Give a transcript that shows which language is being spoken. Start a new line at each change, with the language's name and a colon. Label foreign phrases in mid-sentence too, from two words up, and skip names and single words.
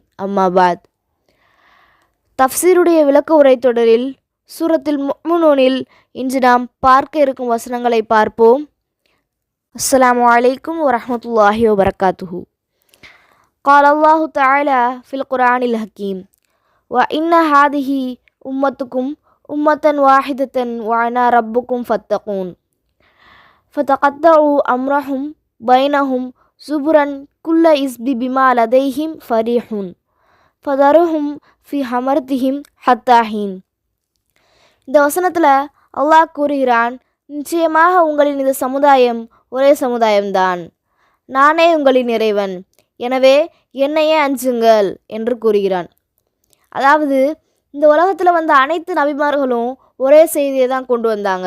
Arabic: أما بعد.
Tamil: தஃப்சீருடைய விளக்க உரை தொடரில் சூரத்துல் முஃமினூனில் இன்று நாம் பார்க்க இருக்கும் வசனங்களை பார்ப்போம்.
Arabic: السلام عليكم ورحمة الله وبركاته. قال الله تعالى في القرآن الحكيم وإن هذه أمتكم أمة واحدة وأنا ربكم فاتقون فتقطعوا أمرهم بينهم زبرا كل حزب بما لديهم فرحون فذرهم في حمرتهم حتى حين.
Tamil: இந்த வசனத்தில் அல்லாஹ் கூறுகிறான், நிச்சயமாக உங்களின் இந்த சமுதாயம் ஒரே சமுதாயம்தான், நானே உங்களின் இறைவன், எனவே என்னையே அஞ்சுங்கள் என்று கூறுகிறான். அதாவது இந்த உலகத்தில் வந்த அனைத்து நபிமார்களும் ஒரே செய்தியை தான் கொண்டு வந்தாங்க.